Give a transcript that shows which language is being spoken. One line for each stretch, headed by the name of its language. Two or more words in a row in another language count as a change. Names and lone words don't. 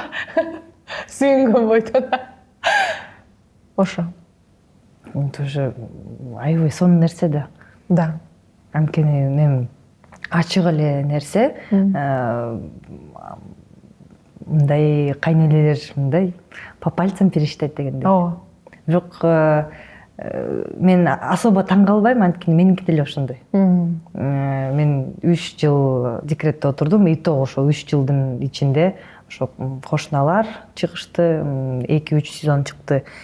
Kyrgyz: Сүйүнгөн бойдон. Ошо. Тоже аябай сонун нерсе да. Да. Анткени мен ачык эле нерсе, мындай кайнелелер мындай
Russian: по пальцам пересчитать
Kyrgyz: дегендей. Ооба. Бирок мен особо таң калбайм, анткени меники деле ошондой. Мен 3 жыл декретте отурдум,
Russian: и то
Kyrgyz: ошо 3 жылдын ичинде ошо кошуналар чыгышты, 2-3 сезон чыкты.